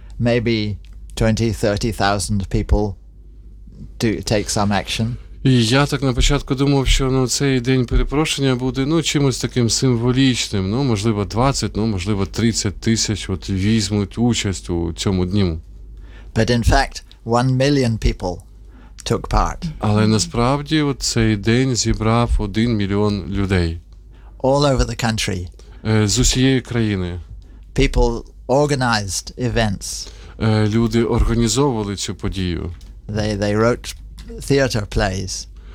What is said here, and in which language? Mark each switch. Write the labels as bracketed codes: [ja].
[en] Maybe 20-30,000 people do take some action. [uk] І я так на початку думав, що ну цей день перепрошення буде ну чимось таким символічним, ну можливо 20, ну можливо 30 тисяч от візьмуть участь у цьому дні. [en] But in fact, 1 million people took part. [uk] Але насправді от цей день зібрав 1 мільйон людей. [en] All over the country. [uk] З усієї країни. [en] People organized events. [uk] Люди організовували цю подію. [en] They wrote theater plays.